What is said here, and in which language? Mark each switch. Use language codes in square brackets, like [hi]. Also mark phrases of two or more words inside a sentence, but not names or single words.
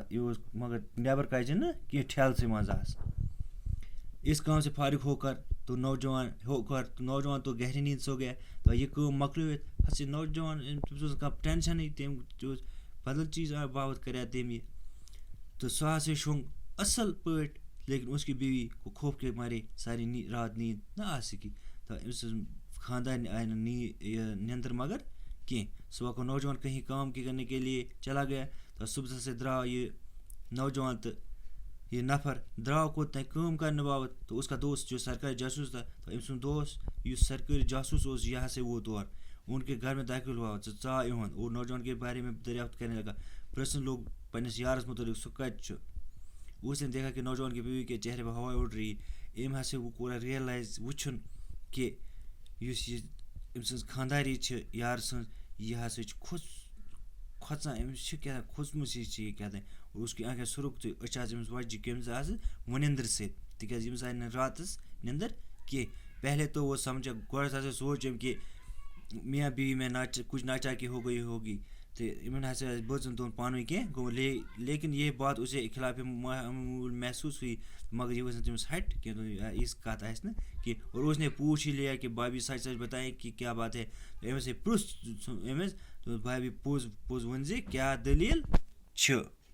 [ks] یہِ اوس مگر نیٚبر کجہِ نہٕ کینٛہہ ٹھیلسٕے منٛز آس. [ur] اس کام سے فارغ ہو کر تو نوجوان تو گہری نیند سو گیا. [ks] تو یہِ کٲم مۄکلٲوِتھ ہسا نوجوان تٔمِس اوس نہٕ کانٛہہ ٹٮ۪نشَنٕے تٔمۍ اوس بدل چیٖز باپتھ کَریٛا تٔمۍ یہِ تہٕ سُہ ہسا شۄنٛگ اَصٕل پٲٹھۍ. [ur] لیکن اس کی بیوی کو خوف کے مارے ساری رات نیند نہ آ سکی. [ks] تو أمۍ سٕنٛز خانٛدارنہِ آیہِ نہٕ نیندر مگر کینٛہہ. [ur] صبح کو نوجوان کہیں کام کرنے کے لیے چلا گیا. [ks] تو صبح سے درٛاو یہِ نوجوان تہٕ یہ نفر درٛاو کوٚت تانۍ کٲم کرنہٕ باپتھ. [ur] تو اس کا دوست جو سرکاری جاسوٗس تھا [ks] تو أمۍ سُنٛد دوست یُس سرکٲری جاسوٗس اوس یہِ ہسا ووت تور. [ur] ان کے گھر میں داخل ہوا [ks] ژاو یِہُنٛد [ur] اور نوجوان کے بارے میں دریافت کرنے لگا. [ks] پرٛژھن لوگ پنٛنِس یارس متعلق سُہ کتہِ چھُ. [ur] اس نے دیکھا کہ نوجوان کی بیوی کے چہرے پہ ہوائیں اڑ رہی. [ks] أمۍ ہسا کوٚر ریئلائز وٕچھُن کہ یُس یہِ أمۍ سٕنٛز خانٛداری چھِ یارٕ سٕنٛز یہِ ہسا چھِ کھۄژان. أمِس چھِ کیٛاہ کھوژمٕژ ہِش چھِ یہِ کیٛاہ تام. [ur] اور اس کی آنکھیں سرخ [ks] تہٕ أچھ آسہٕ أمِس وۄزجہِ کٔمِس آسہٕ وٕنِندرٕ سۭتۍ تِکیٛازِ أمِس آے نہٕ راتَس نیندر کینٛہہ. [ur] پہلے تو وہ سمجھا [ks] گۄڈٕ ہسا سوٗنٛچ أمۍ کہ [ur] میاں بیوی میں کچھ ناچاکی ہو گئی ہوگی [ks] تہٕ یِمن ہسا بٲژن دۄن پانہٕ ؤنۍ کینٛہہ گوٚمُت. [ur] لیکن یہ بات اسے خلاف معمول محسوس ہوئی [ks] مگر یہ ؤژھ نہٕ تٔمِس ہٹ کینٛہہ. یِژھ کَتھ آسہِ نہٕ کینٛہہ. [ur] اور اس نے پوچھ ہی لیا کہ بھابھی سچ سچ بتائیں کہ کیا بات ہے. [ks] أمِس ہے پرٛژھ أمِس بھابھی پوٚز پوٚز ؤنۍ زِ کیٛاہ دٔلیٖل چھِ.